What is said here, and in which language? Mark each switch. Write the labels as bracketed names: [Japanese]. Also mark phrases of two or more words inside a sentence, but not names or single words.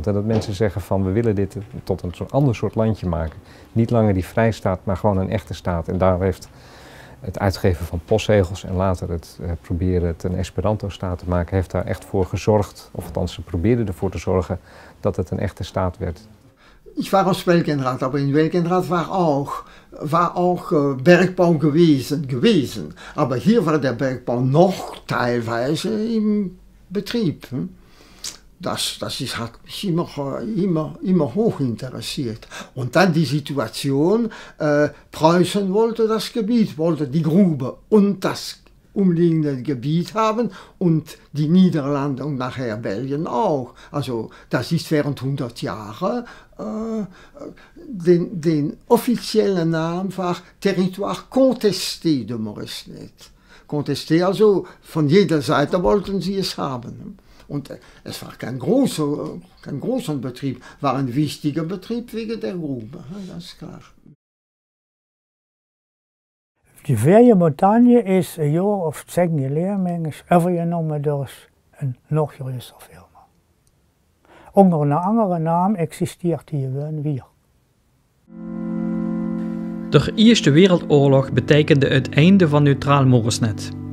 [Dutch] En dat mensen zeggen van we willen dit tot een ander soort landje maken. Niet langer die vrijstaat, maar gewoon een echte staat. En daar heeft het uitgeven van postzegels en later het proberen het een Esperanto-staat te maken, heeft daar echt voor gezorgd, of althans ze probeerden ervoor te zorgen dat het een echte staat werd. [German] Ich war aus Welkenrath, aber in Welkenrath war auch Bergbau gewesen. Aber hier war der Bergbau noch teilweise im Betrieb. Das hat mich immer hoch interessiert. Und dann die Situation, Preußen wollte das Gebiet, wollte die Grube und das umliegende Gebiet haben und die Niederlande und nachher Belgien auch. Also das ist während 100 Jahre den offiziellen Namen war Territoire contesté de Moresnet. Contesté, also von jeder Seite wollten sie es haben. Und es war kein großer Betrieb, war ein wichtiger Betrieb wegen der Grube, das ist klar. [Dutch] Die Veille Montagne is een jaar of 10 geleden overgenomen door een nog grotere firma. Onder een andere naam existeert hier wel weer. De Eerste Wereldoorlog betekende het einde van Neutraal Moresnet.